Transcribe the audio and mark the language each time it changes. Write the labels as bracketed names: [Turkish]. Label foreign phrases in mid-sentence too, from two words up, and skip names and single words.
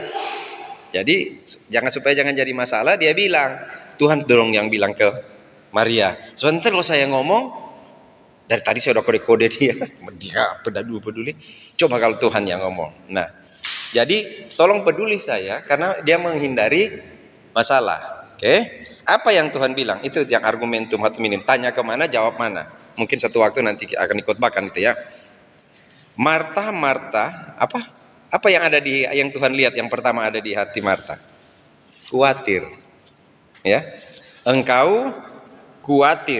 [Indonesian] Jadi supaya jangan jadi masalah, dia bilang, Tuhan dong yang bilang ke Maria. Sebentar kalau saya ngomong, dari tadi saya udah kode-kode dia peduli. Coba kalau Tuhan yang ngomong. Nah, jadi tolong peduli saya karena dia menghindari masalah. Oke? Apa yang Tuhan bilang? Itu yang [Latin] argumentum ad hominem. [Indonesian] Tanya kemana, jawab mana. Mungkin satu waktu nanti akan dikhotbahkan itu ya. Marta, apa yang ada yang Tuhan lihat yang pertama ada di hati Marta? Khawatir. Ya. Engkau khawatir.